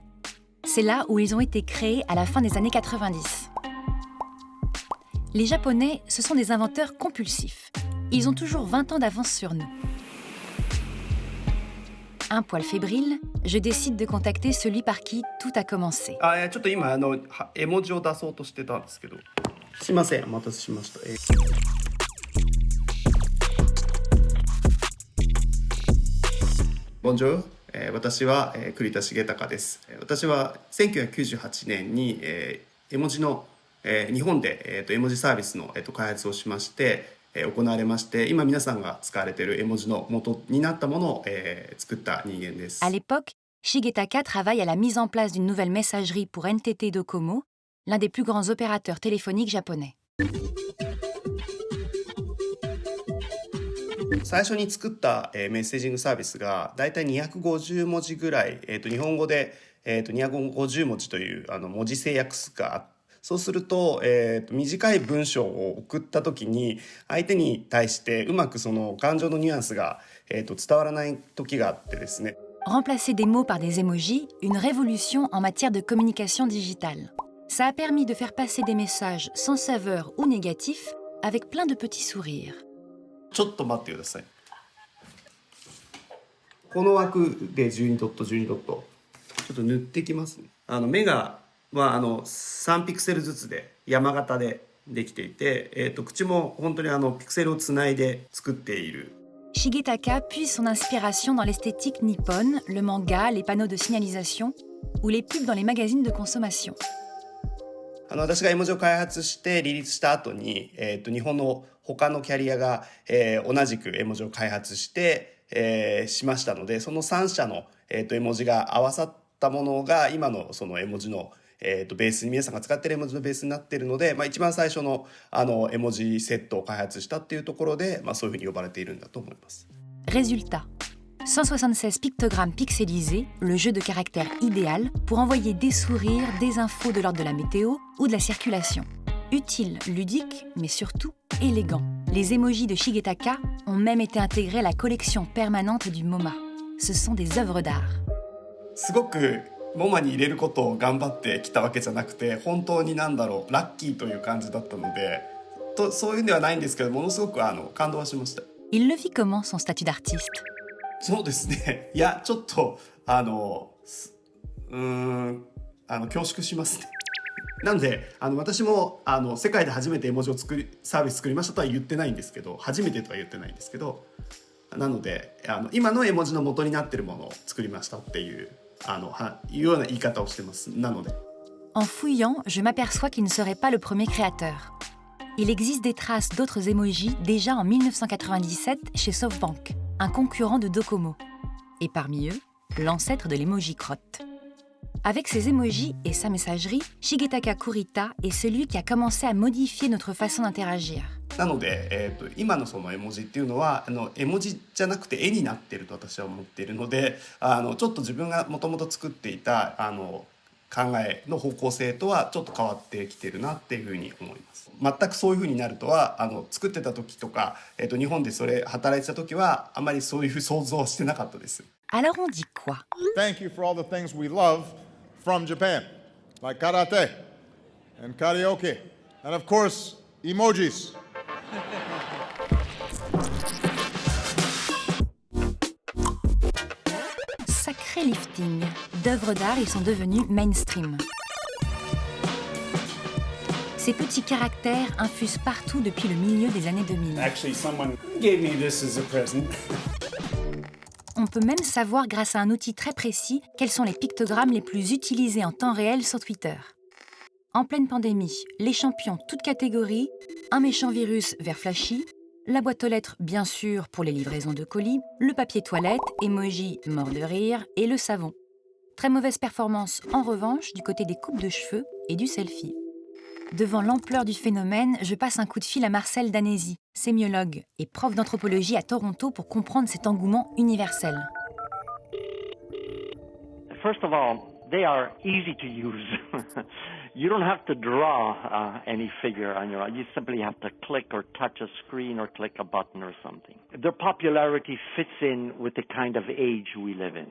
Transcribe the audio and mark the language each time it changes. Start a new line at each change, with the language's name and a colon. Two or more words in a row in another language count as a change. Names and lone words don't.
French: C'est là où ils ont été créés à la fin des années 90. Les Japonais, ce sont des inventeurs compulsifs. Ils ont toujours 20 ans d'avance sur nous. Un poil fébrile, je décide de contacter celui par qui tout a commencé.
Japanese: ちょっと今絵文字を出そうとしてたんですけど。すいません、お待たせしました。Bonjour、私は栗田重隆です。私は1998年に絵文字の日本で絵文字サービスの開発をしまして行われまして、今皆さんが使われている絵文字の元になったものを作った人間です。
French: À l'époque, Shigetaka travaille à la mise en place d'une nouvelle messagerie pour NTT Docomo, l'un des plus grands opérateurs téléphoniques japonais.
Japanese: 最初に作ったメッセージングサービスがだいたい250文字ぐらい、日本語で250文字という文字制約数があって、そうすると、短い文章を送った時に相手に対してうまくその感情のニュアンスが、伝わらない時があってですね。
French: Remplacer des mots par des emojis, une révolution en matière de communication digitale. Ça a permis de faire passer des messages sans saveur ou négatifs, avec plein de petits sourires.
Japanese: ちょっと待ってください。この枠で12ドット12ドットちょっと塗ってきますね。目が、3ピクセルずつで山形でできていて、口も本当にピクセルをつないで作っている。
French: Shigetaka puise son inspiration dans l'esthétique nippone, le manga, les panneaux de signalisation ou les pubs dans les magazines de consommation.
Japanese: 私が絵文字を開発してリリースした後に、日本の他のキャリアが、同じく絵文字を開発して、しましたので、その3社の、絵文字が合わさったものが今のその絵文字の、ベースに皆さんが使っている絵文字のベースになっているので、一番最初の、絵文字セットを開発したっていうところで、そういうふうに呼ばれているんだと思います。
French: Résultat. 176 pictogrammes pixelisés, le jeu de caractères idéal pour envoyer des sourires, des infos de l'ordre de la météo ou de la circulation. Utile, ludique, mais surtout élégant. Les emojis de Shigetaka ont même été intégrés à la collection permanente du MoMA. Ce sont des œuvres d'art.
Japanese: すごくMoMAに入れることを頑張ってきたわけじゃなくて、本当にラッキーという感じだったので、そういうんではないんですけど、ものすごく感動はしました。
French: Il le vit comment, son statut d'artiste?
Japanese: そうですね。いや、ちょっと恐縮しますね。なので私も世界で初めて絵文字をサービス作りましたとは言ってないんですけど、初めてとは言ってないんですけど、なので今の絵文字の元になっているものを作りましたっていういうような言い方をしてます。なので。
French: En fouillant, je m'aperçois qu'il ne serait pas le premier créateur. Il existe des traces d'autres emojis déjà en 1997 chez SoftBank, un concurrent de Docomo. Et parmi eux, l'ancêtre de l'emoji crotte. Avec ses emojis et sa messagerie, Shigetaka Kurita est celui qui a commencé à modifier notre façon d'interagir.
Japanese: なので、今のその絵文字っていうのは絵文字じゃなくて絵になってると私は思っているのでちょっと自分がもともと作っていた考えの方向性とはちょっと変わってきてるなっていうふうに思います。全くそういうふうになるとは作ってた時とか、日本でそれ働いてた時はあまりそういう想像はしてなかったです。
French: Alors on dit quoi?
English: Thank you for all the things we love from Japan, like karate and karaoke, and of course, emojis.
French: Sacré lifting. D'œuvres d'art, ils sont devenus mainstream. Ces petits caractères infusent partout depuis le milieu des années 2000.
English: Actually, someone gave me this as a present.
French: On peut même savoir grâce à un outil très précis quels sont les pictogrammes les plus utilisés en temps réel sur Twitter. En pleine pandémie, les champions toutes catégories, un méchant virus vert flashy, la boîte aux lettres bien sûr pour les livraisons de colis, le papier toilette, emoji mort de rire et le savon. Très mauvaise performance en revanche du côté des coupes de cheveux et du selfie. Devant l'ampleur du phénomène, je passe un coup de fil à Marcel Danesi, sémiologue et prof d'anthropologie à Toronto pour comprendre cet engouement universel.
English: First of all, they are easy to use. You don't have to draw any figure on your own. You simply have to click or touch a screen or click a button or something. Their popularity fits in with the kind of age we live in.